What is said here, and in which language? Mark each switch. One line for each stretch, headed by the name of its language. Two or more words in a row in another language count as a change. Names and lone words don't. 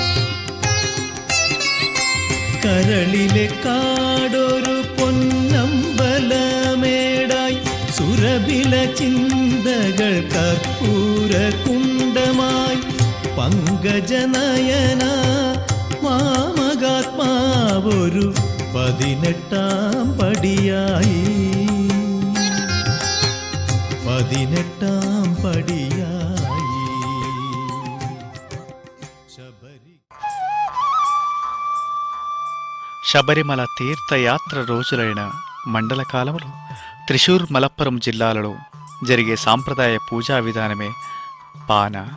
Malayalam: കരളിലെ കാടൊരു പൊന്നമ്പലമേടായി സുരഭില ചിന്തകൾ കർപ്പൂര കുണ്ടമായി. പങ്കജനയന മാമകാത്മാവൊരു 18ാം പടിയായി. 18ാം പടിയായി.
Telugu: శబరిమల తీర్థయాత్ర రోజులైన మండల కాలములో త్రిశూర్, మలప్పురం జిల్లాలలో జరిగే సాంప్రదాయ పూజా విధానమే పాన.